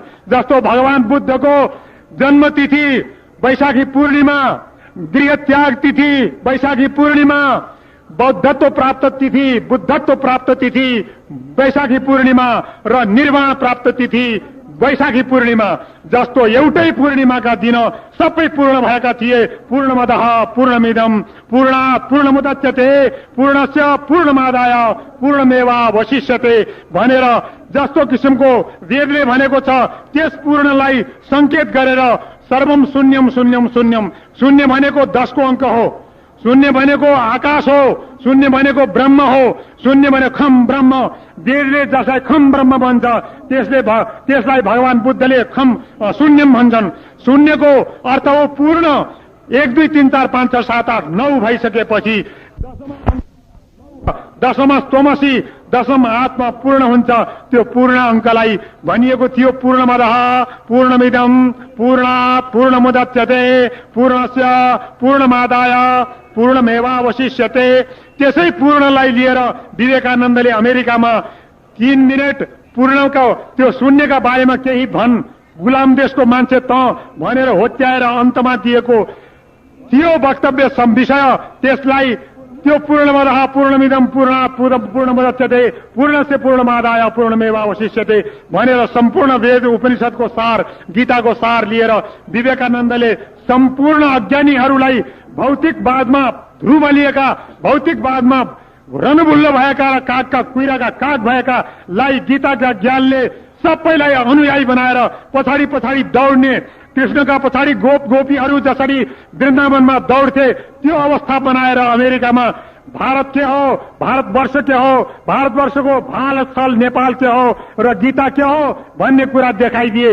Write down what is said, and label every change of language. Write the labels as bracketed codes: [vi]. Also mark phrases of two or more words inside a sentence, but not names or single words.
[ne] जस्तो भगवान बुद्धको जन्म तिथि वैशाखी पूर्णिमा, गृह त्याग तिथि वैशाखी पूर्णिमा, बौद्धत्व प्राप्त तिथि वैशाखी पूर्णिमा र निर्वाण प्राप्त तिथि वैशाखी पूर्णिमा जस्तो एउटै पूर्णिमाका दिन सबै पूर्ण भएका थिए। [sa] पूर्णमदः पूर्णमिदं पूर्णात् पूर्णमुदच्यते पूर्णस्य पूर्णमादाय पूर्णमेवावशिष्यते [ne] भनेर जस्तो किसिमको वेदले भनेको छ त्यस पूर्णलाई संकेत गरेर [sa] सर्वम शून्यम शून्यम शून्यम, [ne] शून्य भनेको 10 को अंक हो, शून्य भनेको आकाश हो, शून्य भनेको ब्रह्म हो, शून्य भनेको [sa] खम ब्रह्म। [ne] वेदले जसलाई [sa] खम ब्रह्म [ne] भन्छ त्यसलाई भगवान बुद्धले [sa] खम शून्यम [ne] भन्छन्। शून्यको अर्थ हो पूर्ण। 1 2 3 4 5 6 7 8 9 भइसकेपछि दशम स्तोमसी, दशम आत्मा पूर्ण हुन्छ। त्यो पूर्ण अंकलाई भनिएको थियो [sa] पूर्णमदः पूर्णमिदं पूर्णात् पूर्णमुदच्यते पूर्णस्य पूर्णमादाय पूर्णमेवावशिष्यते। [ne] त्यसै पूर्णलाई लिएर विवेकानन्दले अमेरिकामा 3 मिनेट पूर्णको त्यो शून्यका बारेमा केही भन्, गुलाम देशको मान्छे त भनेर होच्याएर अन्तमा दिएको थियो वक्तव्य विषय। त्यसलाई त्यो [sa] पूर्णमदः पूर्णमिदं पूर्णात् पूर्णमुदच्यते पूर्णस्य पूर्णमादाय पूर्णमेवावशिष्यते [ne] भनेर सम्पूर्ण वेद उपनिषदको सार, गीताको सार लिएर विवेकानन्दले सम्पूर्ण अज्ञानीहरूलाई भौतिकवादमा ध्रुवलिएका, भौतिकवादमा रणभुल्ल भएका र कागका कुइराका काग भएकालाई गीताका ज्ञानले सबैलाई अनुयायी बनाएर पछाडि पछाडि दौड्ने, कृष्णका पछाडि गोपीहरू जसरी वृन्दावनमा दौड्थे त्यो अवस्था बनाएर अमेरिकामा भारत के हो, भारतवर्ष के हो, भारतवर्षको भाल स्थल नेपाल के हो र गीता के हो भन्ने कुरा देखाइदिए।